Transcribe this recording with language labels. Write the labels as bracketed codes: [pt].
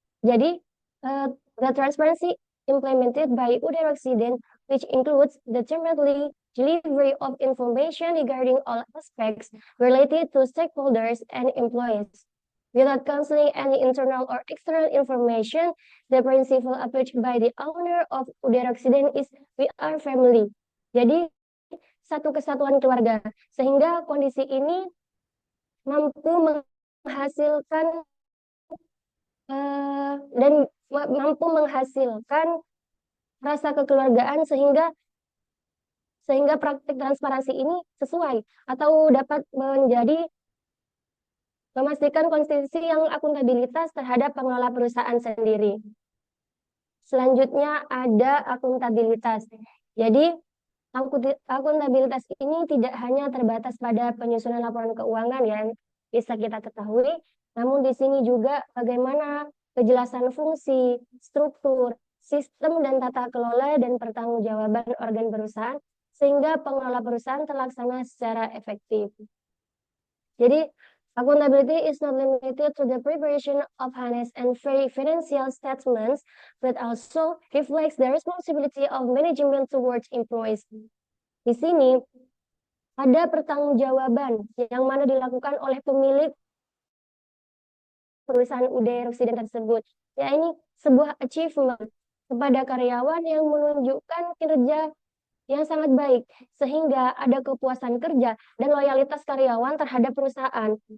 [en] Jadi, the transparency implemented by UDAIR Occident, which includes the timely delivery of information regarding all aspects related to stakeholders and employees. Without concealing any internal or external information, the principal approach by the owner of UDAIR Occident is we are family. [id] Jadi, satu kesatuan keluarga. Sehingga kondisi ini mampu menghasilkan dan mampu menghasilkan rasa kekeluargaan sehingga praktik transparansi ini sesuai atau dapat memastikan konsistensi yang akuntabilitas terhadap pengelola perusahaan sendiri. Selanjutnya ada akuntabilitas. Jadi akuntabilitas ini tidak hanya terbatas pada penyusunan laporan keuangan yang bisa kita ketahui, namun di sini juga bagaimana kejelasan fungsi, struktur, sistem dan tata kelola dan pertanggungjawaban organ perusahaan sehingga pengelola perusahaan terlaksana secara efektif. [en] Jadi, accountability is not limited to the preparation of honest and fair financial statements, but also reflects the responsibility of management towards employees. [id] Di sini ada pertanggungjawaban yang mana dilakukan oleh pemilik perusahaan UDAIR Occident tersebut. Ya, ini sebuah achievement kepada karyawan yang menunjukkan kinerja yang sangat baik, sehingga ada kepuasan kerja dan loyalitas karyawan terhadap perusahaan.